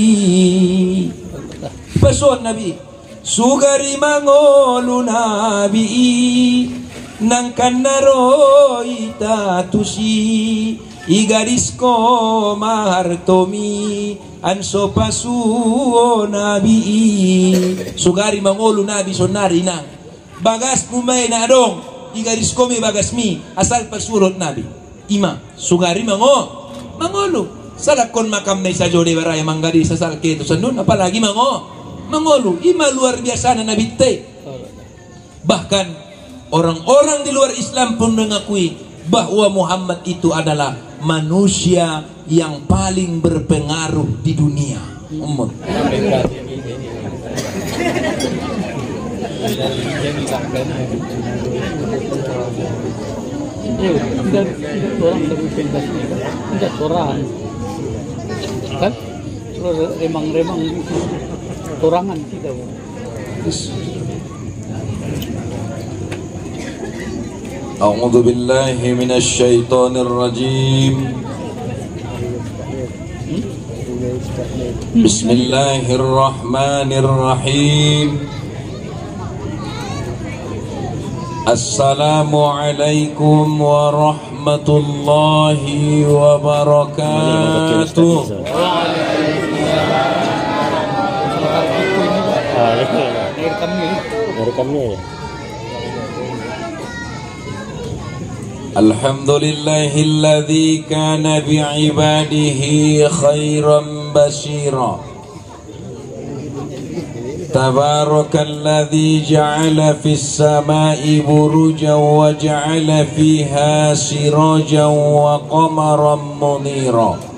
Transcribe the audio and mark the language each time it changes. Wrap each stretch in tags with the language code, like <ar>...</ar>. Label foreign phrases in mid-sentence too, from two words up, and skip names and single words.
<btm>sugari mangolu nabi nang kanaro itatusi igaris ko mahartomi anso pasuo nabi sugari mangolu nabi sonari nang bagas mumay na adong igaris ko mi bagas mi asal pasurot nabi ima sugari mangolu salakon makam na isa jode baraya manggadi sa salke to sanun apalagi mangolu ima</btm> <id>luar biasa</id> <btm>na nabi te.</btm> <id>Bahkan orang-orang di luar Islam pun mengakui bahwa Muhammad itu adalah manusia yang paling berpengaruh di dunia. Kan remang-remang torangan kita.</id> <ar>أعوذ بالله من الشيطان الرجيم. بسم الله الرحمن الرحيم. السلام عليكم ورحمة الله وبركاته. الحمد لله الذي كان بعباده خبيرا بصيرا. تبارك الذي جعل في السماء بروجا وجعل فيها سراجا وقمرا منيرا.</ar>